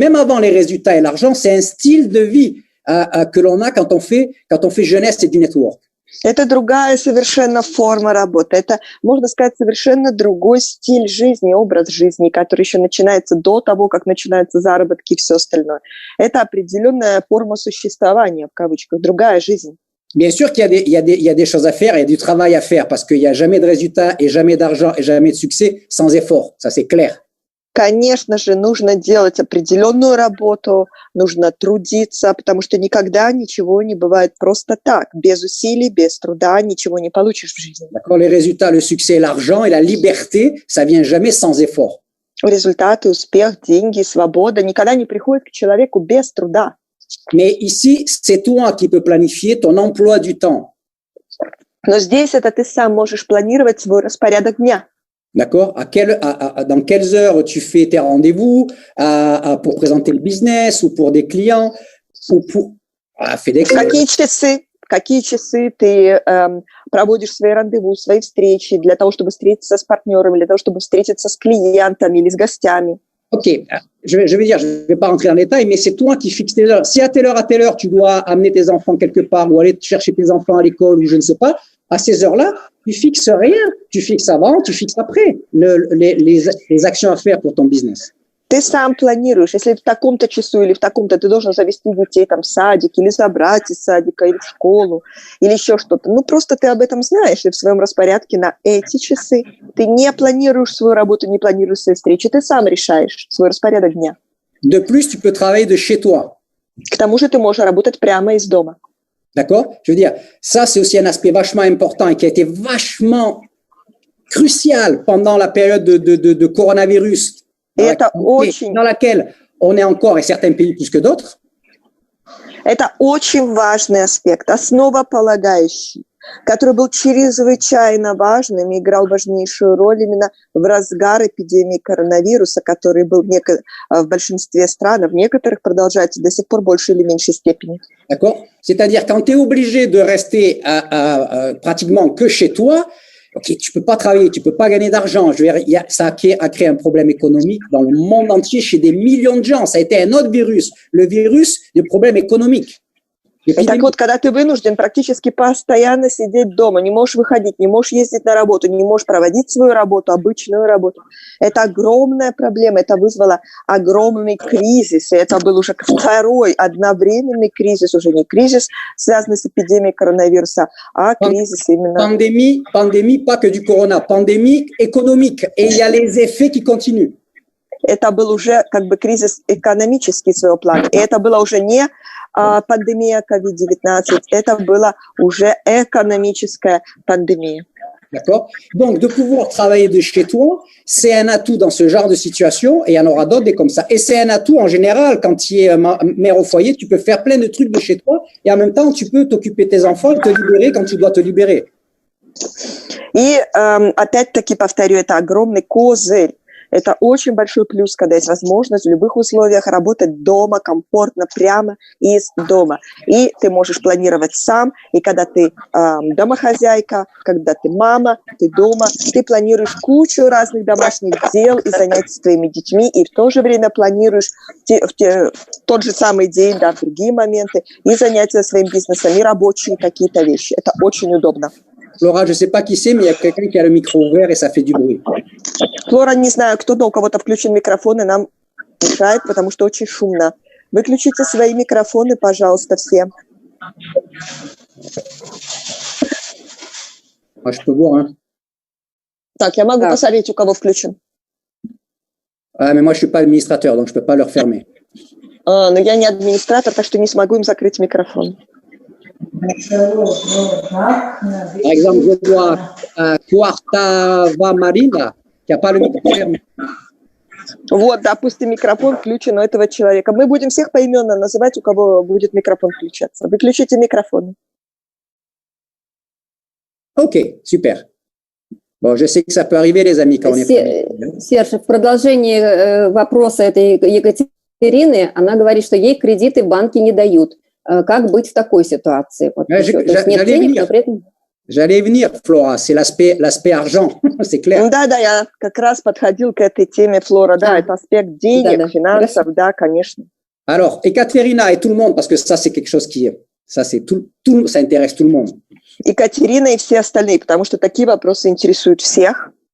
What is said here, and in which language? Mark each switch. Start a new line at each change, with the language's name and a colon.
French: Même avant les résultats et l'argent, c'est un style de vie que l'on a quand on fait jeunesse et du network.
Russian: Это другая совершенно форма работы. Это, можно сказать, совершенно другой стиль жизни, образ жизни, который еще начинается до того, как начинаются заработки и все остальное. Это определенная форма существования, в кавычках, другая жизнь.
French: Bien sûr qu'il y a des choses à faire, il y a du travail à faire parce qu'il n'y a jamais de résultats et jamais d'argent et jamais de succès sans effort. Ça, c'est clair.
Russian: Конечно же, нужно делать определенную работу, нужно трудиться, потому что никогда ничего не бывает просто так. Без усилий, без труда ничего не получишь в жизни.
French: D'accord, les résultats, le succès, l'argent et la liberté, ça vient jamais sans effort.
Russian: Результаты, успех, деньги, свобода никогда не приходят к человеку без труда.
French: Mais ici, c'est toi qui peux planifier ton emploi du temps.
Russian: Но здесь это ты сам можешь планировать свой распорядок дня.
French: D'accord? Dans quelles heures tu fais tes rendez-vous pour présenter le business ou pour des clients ou pour FedEx.
Russian: Какие часы ты проводишь свои рандеву, свои встречи для того, чтобы встретиться с партнерами, для того, чтобы встретиться с клиентами или с гостями?
French: Ok, je vais dire, je ne vais pas rentrer dans les détails, mais c'est toi qui fixes tes heures. Si à telle heure, tu dois amener tes enfants quelque part ou aller chercher tes enfants à l'école ou je ne sais pas, à ces heures-là, tu fixes rien. Tu fixes avant, tu fixes après les actions à faire pour ton business.
Russian: Ты сам планируешь, если в таком-то часу или в таком-то ты должен завести детей там в садик или забрать из садика или в школу или еще что-то. Ну, просто ты об этом знаешь и в своем распорядке на эти часы. Ты не планируешь свою работу, не планируешь свои встречи, ты сам решаешь свой распорядок дня.
French: De plus, tu peux travailler de chez toi.
Russian: К тому же ты можешь работать прямо из дома.
French: D'accord? Je veux dire, ça, c'est aussi un aspect vachement important et qui a été vachement crucial pendant la période de coronavirus. Dans laquelle on est encore, et certains pays plus que d'autres.
Russian: Это очень важный аспект, основополагающий, который был чрезвычайно важным и играл важнейшую роль именно в разгар эпидемии коронавируса, который был в большинстве стран, в некоторых продолжается до сих пор в большей или меньшей степени.
French: D'accord? C'est-à-dire, quand tu es obligé de rester pratiquement que chez toi, ok, tu peux pas travailler, tu peux pas gagner d'argent. Je veux dire, ça a créé un problème économique dans le monde entier chez des millions de gens. Ça a été un autre virus, le virus des problèmes économiques.
Russian: И так вот, когда ты вынужден практически постоянно сидеть дома, не можешь выходить, не можешь ездить на работу, не можешь проводить свою работу, обычную работу, это огромная проблема, это вызвало огромный кризис, и это был уже второй одновременный кризис, уже не кризис, связанный с эпидемией коронавируса, а кризис именно...
French: Pandémie, pas que du corona, pandémie économique, et il y a les effets qui continuent.
Russian: Это был уже как бы кризис экономический своего плана. И это была уже не пандемия COVID-19, это была уже экономическая пандемия.
French: D'accord? Donc, de pouvoir travailler de chez toi, c'est un atout dans ce genre de situation, et il y en aura d'autres des comme ça. Et c'est un atout en général, quand tu es mère au foyer, tu peux faire plein de trucs de chez toi, et en même temps, tu peux t'occuper de tes enfants et te libérer quand tu dois te libérer.
Russian: И опять-таки повторю, это огромный козырь. Это очень большой плюс, когда есть возможность в любых условиях работать дома, комфортно, прямо из дома. И ты можешь планировать сам, и когда ты домохозяйка, когда ты мама, ты дома, ты планируешь кучу разных домашних дел и занятий с твоими детьми, и в то же время планируешь в тот же самый день, да, в другие моменты, и занятия своим бизнесом, и рабочие какие-то вещи. Это очень удобно.
French: Flora, je sais pas qui c'est, mais il y a quelqu'un qui a le micro ouvert et ça fait du bruit.
Russian: Флора, не знаю, кто-то, у кого-то включен микрофон, и нам мешает, потому что очень шумно. Выключите свои микрофоны, пожалуйста, все.
French: Moi, je peux voir, hein.
Russian: Так, я могу посмотреть, у кого включен.
French: Ah, mais moi, je suis pas administrateur, donc je peux pas leur fermer.
Russian: Но я не администратор, так что не смогу им закрыть микрофон.
French: Par exemple, je vois Quartava Marina, qui n'a pas le micro fermé.
Russian: Вот, допустим, микрофон включен у этого человека. Мы будем всех поименно называть, у кого будет микрофон включаться. Выключите микрофоны.
French: Ok, super. Bon, je sais que ça peut arriver, les amis, quand on est...
Russian: Серж, в продолжении вопроса этой Екатерины, она говорит, что ей кредиты банки не дают. Как быть в такой ситуации? Вот то есть нет денег, но при этом...
French: J'allais venir, Flora, c'est l'aspect argent, c'est clair.
Russian: Да, я как раз подходил к этой теме, Флора. Да, это аспект денег, финансов, да, конечно.
French: Alors, Ekaterina et tout le monde, parce que ça, c'est quelque chose qui est... Ça, c'est ça intéresse tout le monde.
Russian: Екатерина и все остальные, потому что такие вопросы интересуют всех.